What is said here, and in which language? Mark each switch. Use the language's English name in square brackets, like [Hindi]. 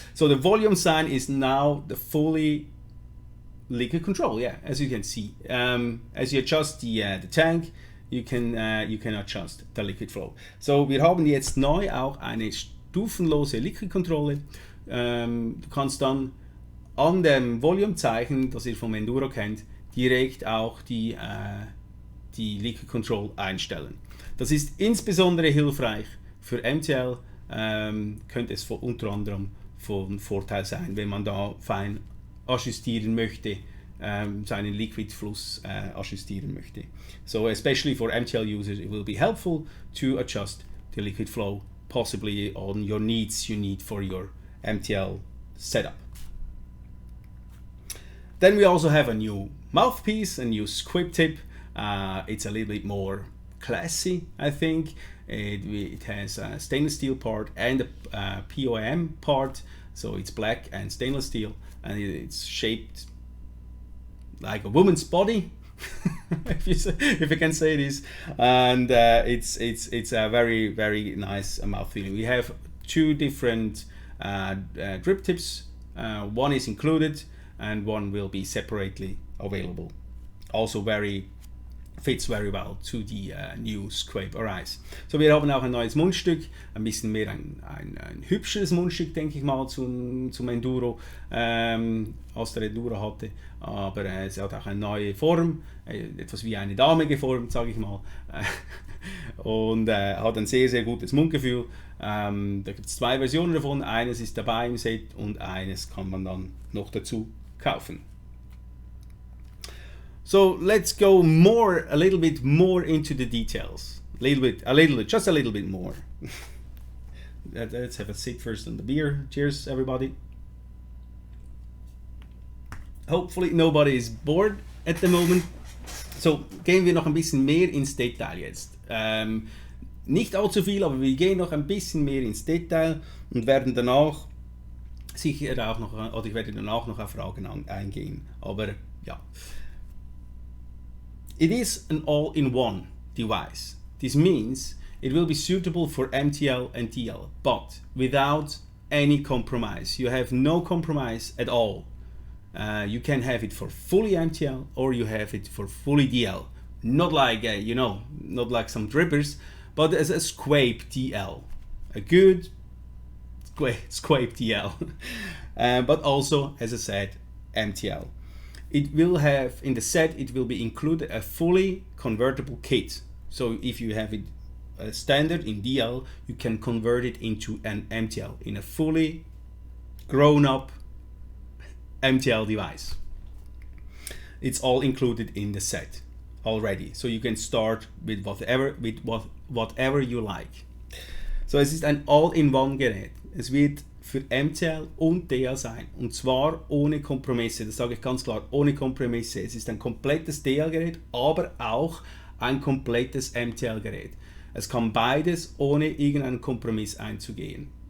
[English] So the volume sign is now the fully liquid control. Yeah, as you can see, as you adjust the tank, you can adjust the liquid flow. [German] So wir haben jetzt neu auch eine stufenlose Liquid-Kontrolle. Du kannst dann an dem Volumezeichen, das ihr vom Enduro kennt, direkt auch die Liquid Control einstellen. Das ist insbesondere hilfreich für MTL, könnte es unter anderem von Vorteil sein, wenn man da fein ajustieren möchte, seinen Liquid-Fluss ajustieren möchte. [English] So especially for MTL users, it will be helpful to adjust the liquid flow, possibly on your needs you need for your MTL setup. Then we also have a new mouthpiece, a new SQuape tip. It's a little bit more classy, I think. It has a stainless steel part and a POM part, so it's black and stainless steel, and it's shaped like a woman's body, if you can say this, and it's a very nice mouthfeel. We have two different drip tips. One is included and one will be separately available. Also fits very well to the new SQuape A. [German] So, wir haben auch ein neues Mundstück, ein bisschen mehr ein hübscheres Mundstück, denke ich mal, zum Enduro, als der Enduro hatte, aber es hat auch eine neue Form, etwas wie eine Dame geformt, sage ich mal, und hat ein sehr gutes Mundgefühl. Da gibt es zwei Versionen davon, eines ist dabei im Set und eines kann man dann noch dazu kaufen. [English] So let's go a little bit more into the details. Just a little bit more. Let's have a sip first on the beer. Cheers, everybody. Hopefully nobody is bored at the moment. [German] So, gehen wir noch ein bisschen mehr ins Detail jetzt. Nicht allzu viel, aber wir gehen noch ein bisschen mehr ins Detail und werden danach sicher auch noch, oder ich werde danach noch auf Fragen eingehen. Aber ja. [English] It is an all-in-one device. This means it will be suitable for MTL and DL, but without any compromise. You have no compromise at all. You can have it for fully MTL or you have it for fully DL. Not like, not like some drippers, but as a SQuape DL. A good SQuape DL. But also, as I said, MTL. It will have, in the set, it will be included a fully convertible kit. So if you have it standard in DL, you can convert it into an MTL, in a fully grown-up MTL device. It's all included in the set already. So you can start with whatever you like. [German] So es ist ein All-in-One-Gerät. Es wird für MTL und DL sein. Und zwar ohne Kompromisse. Das sage ich ganz klar, ohne Kompromisse. Es ist ein komplettes DL-Gerät, aber auch ein komplettes MTL-Gerät. Es kann beides, ohne irgendeinen Kompromiss einzugehen.